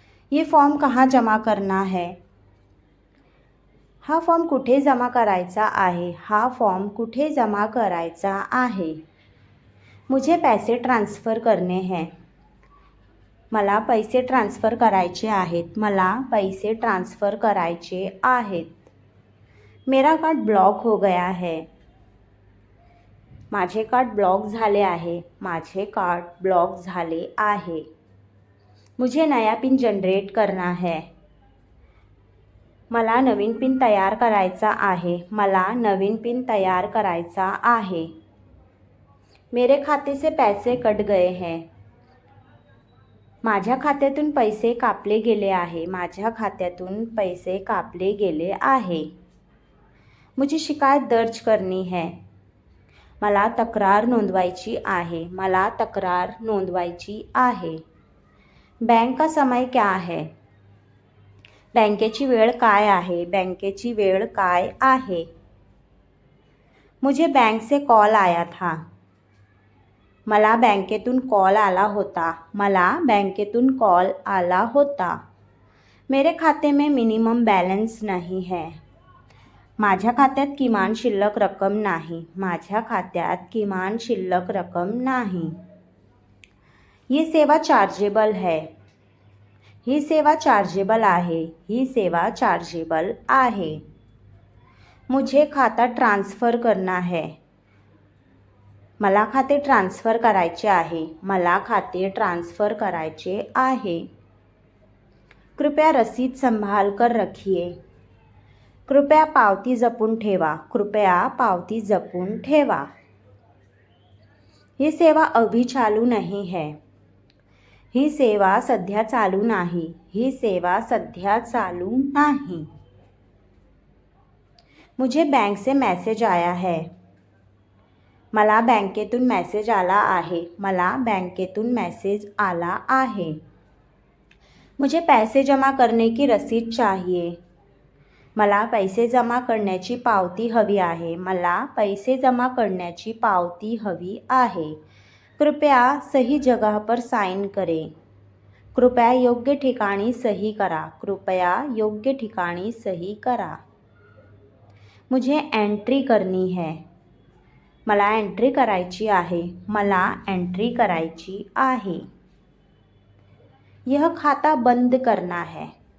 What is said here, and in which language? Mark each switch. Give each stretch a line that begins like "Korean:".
Hindi: ये फॉर्म कहाँ जमा करना है.
Marathi: हा फॉर्म कुठे जमा करायचा आहे. हा फॉर्म कुठे जमा करायचा आहे.
Hindi: मुझे पैसे ट्रान्सफ़र करने हैं.
Marathi: मला पैसे ट्रान्सफ़र करायचे आहेत. मला पैसे ट्रान्सफ़र करायचे आहेत.
Hindi: मेरा कार्ड ब्लॉक हो गया है.
Marathi: माझे कार्ड ब्लॉक झाले आहे. माझे कार्ड ब्लॉक झाले आहे.
Hindi: मुझे नया पिन जनरेट करना है.
Marathi: मला नवीन पिन तयार करायचा आहे. मला नवीन पिन तयार करायचा आहे.
Hindi: मेरे खाते से पैसे कट गए हैं.
Marathi: माझ्या खात्यातून पैसे कापले गेले आहे. माझ्या खात्यातून पैसे कापले गेले आहे.
Hindi: मुझे शिकायत दर्ज करनी है.
Marathi: मला तक्रार नोंदवायची आहे. मला तक्रार नोंदवायची आहे.
Hindi: बैंक का समय क्या है.
Marathi: बँकेची वेळ काय आहे. बँकेची वेळ काय आहे.
Hindi: मुझे बैंक से कॉल आया था.
Marathi: मला बँकेतून कॉल आला होता. मला बँकेतून कॉल आला होता.
Hindi: मेरे खाते में मिनिमम बैलेंस नहीं है.
Marathi: माझ्या खात्यात किमान शिल्लक रक्कम नाही. माझ्या खात्यात किमान शिल्लक रक्कम नाही.
Hindi: ये सेवा चार्जेबल है.
Marathi: ही सेवा चार्जेबल आहे. ही सेवा चार्जेबल आहे.
Hindi: मुझे खाता ट्रान्सफ़र करना है.
Marathi: मला खाते ट्रान्सफ़र करायचे आहे. मला खाते ट्रान्सफ़र करायचे आहे.
Hindi: कृपया रसीद संभाल कर रखिए.
Marathi: कृपया पावती जपून ठेवा. कृपया पावती जपून ठेवा. ही सेवा
Hindi: अभी चालू नहीं है.
Marathi: ही सेवा सध्या चालू नाही. ही सेवा सध्या चालू नाही.
Hindi: मुझे बैंक से मैसेज आया है.
Marathi: मला बँकेतून मेसेज आला आहे. मला बँकेतून मेसेज आला आहे.
Hindi: मुझे पैसे जमा करने की रसीद चाहिए.
Marathi: मला पैसे जमा करण्याची पावती हवी आहे. मला पैसे जमा करण्याची पावती हवी आहे.
Hindi: कृपया सही जगह पर साइन करें.
Marathi: कृपया योग्य ठिकाणी सही करा. कृपया योग्य ठिकाणी सही करा.
Hindi: मुझे एंट्री करनी है.
Marathi: मला एंट्री करायची आहे. मला एंट्री करायची आहे.
Hindi: यह खाता बंद करना है.